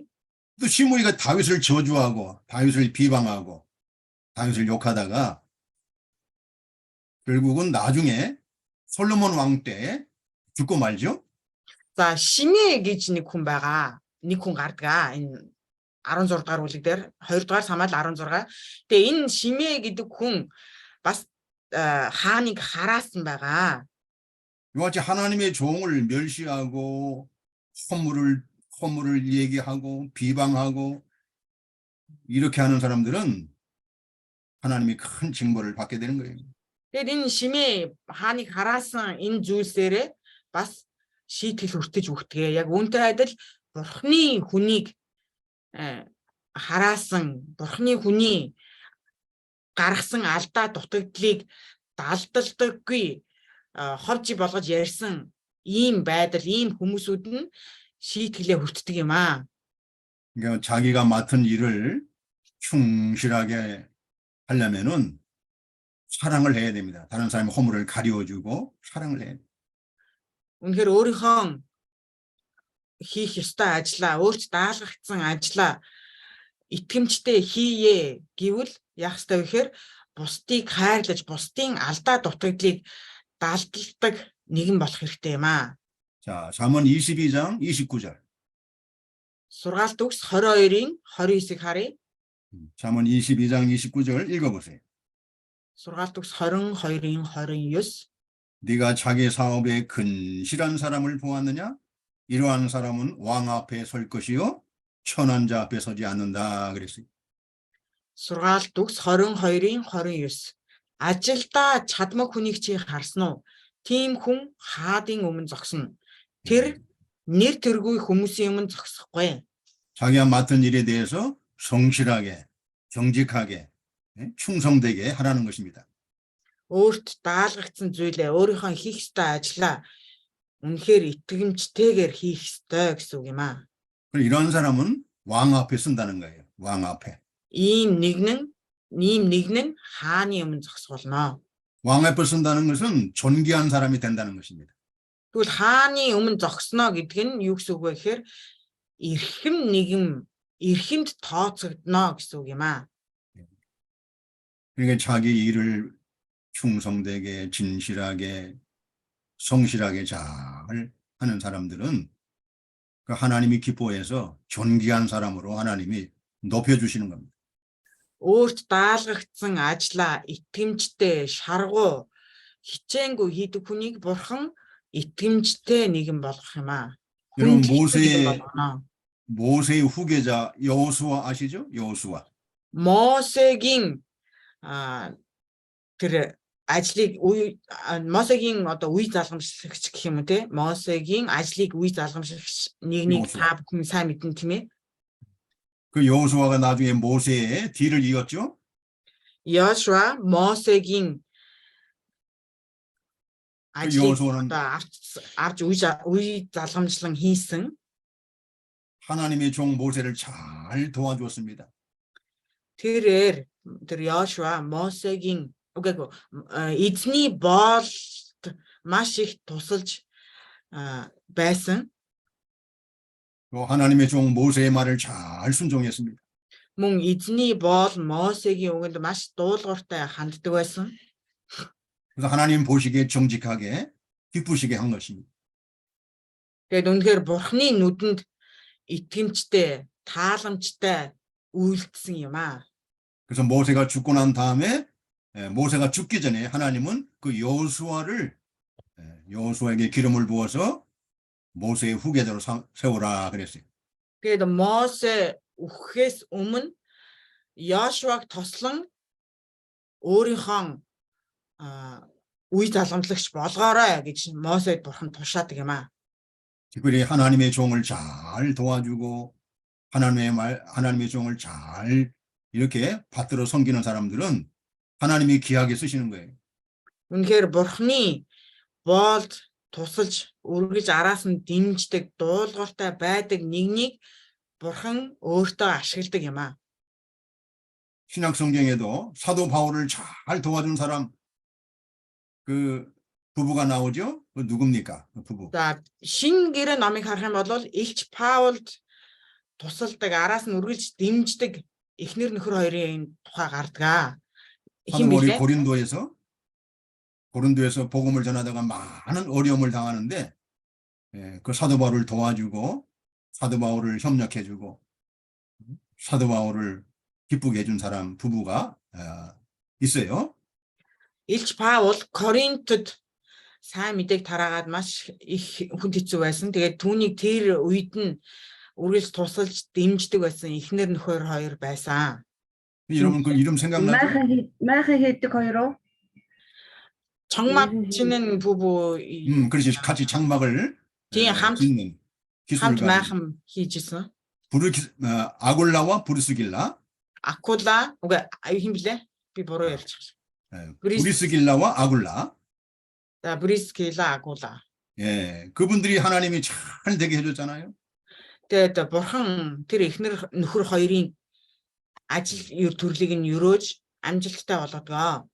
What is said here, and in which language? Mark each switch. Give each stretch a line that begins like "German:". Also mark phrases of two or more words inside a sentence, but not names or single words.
Korean: 또 시므이가 다윗을 저주하고 다윗을 비방하고 다윗을 욕하다가 결국은 나중에 솔로몬 왕 때 죽고 말죠.
Mongolian: За Шимей гэж нэг хүн байгаа. Нэг хүн гардаг. Энэ 16-р бүлэг дээр 2-р Самуэль 16. Тэгээ энэ Шимей гэдэг хүн бас хааныг хараасан байгаа.
Korean: 이같이 하나님의 종을 멸시하고 허물을 얘기하고 비방하고 이렇게 하는 사람들은 하나님이 큰 징벌을 받게 되는 거예요.
Mongolian: Тэгээд энэ Шимей хааныг хараасан энэ зүйлсээрээ бас шийтгэл хүртэж өгдөг. Яг үүнтэй адил Бурхны хүнийг хараасан, Бурхны хүний гаргасан алдаа дутагдлыг далдалдаггүй ховжи болгож ярьсан ийм байдал, ийм хүмүүсүүд нь шийтгэлээ хүртдэг юм аа.
Korean: 그러니까 자기가 맡은 일을 충실하게 하려면은 사랑을 해야 됩니다. 다른 사람의 허물을 가려주고 사랑을 해야 돼요.
Mongolian: Үнэхээр өөрийнхөө хийх ёстой ажлаа, өөрт даалгагдсан ажлаа итгэмжтэй хийе гэвэл яах ёстой вэ гэхээр бусдыг хайрлаж, бусдын алдаа дутагдлыг далдалдаг нэгэн болох хэрэгтэй юм аа.
Korean: 자, 잠언 22장 29절.
Mongolian: Сургаалт үгс 22-ийн 29-ыг харъя.
Korean: 잠언 22장 29절 읽어보세요.
Mongolian: Сургаалт үгс 22-ийн 29.
Korean: 네가 자기 사업에 근실한 사람을 보았느냐? 이러한 사람은 왕 앞에 설 것이요 천한 자 앞에 서지 않는다 그랬어요.
Mongolian: Сургаалт үгс 22-ийн 29. Ажилдаа чадмаг хүнийг чи харсан уу? Тийм хүн хаадын өмнө зогсно. Тэр нэр тэргүй хүмүүсийн өмнө зогсохгүй.
Korean: 자기가 맡은 일에 대해서 성실하게, 정직하게, 충성되게 하라는 것입니다.
Mongolian: Өөрт даалгагдсан зүйлээ өөрийнхөө хийх ёстой ажлаа үнэхээр итгэмжтэйгээр хийх ёстой гэсэн үг юм аа.
Korean: 이런 사람은 왕 앞에 쓴다는 거예요. 왕 앞에.
Mongolian: Ийм нэг нь хааны өмнө зогсох болно.
Korean: 왕 앞에 쓴다는 것은 존귀한 사람이 된다는 것입니다.
Mongolian: Тэгвэл хааны өмнө зогсно гэдэг нь юу гэсэн үг вэ гэхээр эрхэмд тооцогдно гэсэн үг юм аа.
Korean: 그러니까 자기 일을 충성되게, 진실하게, 성실하게 잘 하는 사람들은 그 하나님이 기뻐해서 존귀한 사람으로 하나님이 높여주시는 겁니다.
Mongolian: Өөрт даалгагдсан ажлаа итгэмжтэй, шаргуу, хичээнгүй хийдэг хүнийг бурхан итгэмжтэй нэгэн болгох юм аа.
Korean: 여러분 모세의 후계자 여호수아 아시죠? 여호수아.
Mongolian: Мосегийн тэр ажлыг Мосегийн одоо үе залгамжлагч гэх юм уу те, Мосегийн ажлыг үе залгамжлагч нэгнийг
Korean: 여호수아.
Mongolian: та бүхэн сайн мэднэ тийм ээ.
Korean: 그 여호수아가 나중에 모세의 뒤를 이었죠.
Mongolian: Йошуа Мосегийн ажлыг
Korean: 여호수아는
Mongolian: одоо авч үе залгамжлан хийсэн.
Korean: 하나님의 종 모세를 잘 도와주었습니다.
Mongolian: Тэр Йошуа Мосегийн эзний боолд маш их тусалж байсан.
Korean: 또 하나님의 종 모세의 말을 잘 순종했습니다.
Mongolian: Мөн эзний боол Мосегийн үгэнд маш дуулууртай ханддаг байсан.
Korean: 그래서 하나님 보시기에 정직하게 기쁘시게 한 것입니다.
Mongolian: Тэгээд үнэхээр Бурхны нүдэнд итгэмжтэй, тааламжтай үйлдсэн юм аа.
Korean: 그래서 모세가 죽고 난 다음에 모세가 죽기 전에 하나님은 그 여호수아에게 기름을 부어서 모세의 후계자로 세우라 그랬어요.
Mongolian: Тэгээд Мосе үхэхээс өмнө Йошуаг тослон өөрийнхөө үе залгамжлагч болгоорой гэж Мосед Бурхан тушаадаг юм аа.
Korean: 특별히 하나님의 종을 잘 도와주고 하나님의 종을 잘 이렇게 받들어 섬기는 사람들은 하나님이 귀하게 쓰시는 거예요.
Mongolian: Үнэхээр Бурхны боолд тусалж үргэлж араас нь дэмждэг, дуулууртай байдаг нэгнийг Бурхан өөртөө ашигладаг юм аа.
Korean: 신약 성경에도 사도 바울을 잘 도와준 사람 그 부부가 나오죠? 그 누굽니까? 그 부부.
Mongolian: За шинэ гэрээ номыг харах юм бол Илч Паулд тусалдаг, араас нь үргэлж дэмждэг эхнэр нөхөр хоёрын тухай гардаг.
Korean: 사도 바울이 고린도에서 복음을 전하다가 많은 어려움을 당하는데 그 사도 바울을 도와주고 사도 바울을 협력해주고 사도 바울을 기쁘게 해준 사람 부부가 있어요.
Mongolian: Илч Паул Коринтод сайн мэдээг тараагаад маш их хүнд хэцүү байсан. Тэгээд түүнийг тэр үед нь үргэлж тусалж дэмждэг байсан эхнэр нөхөр хоёр байсан.
Korean: 여러분 그 이름 생각나죠?
Mongolian: Майхан хийдэг хоёр уу?
Korean: 정막 치는 부부 그렇지. 같이 장막을
Mongolian: тийм хамт
Korean: 기술을 가진
Mongolian: майхан хийжсэн.
Korean: 아골라와 브리스길라.
Mongolian: Акула үгүй хин блэ? Би буруу ярьж байна.
Korean: 브리스길라와 아굴라.
Mongolian: За Брискила Акула.
Korean: 예, 그분들이 하나님이 잘 되게 해줬잖아요.
Mongolian: Тэгээд Бурхан тэр эхнэр нөхөр хоёрын ажил төрлийг нь өрөөж амжилттай болгодгоо.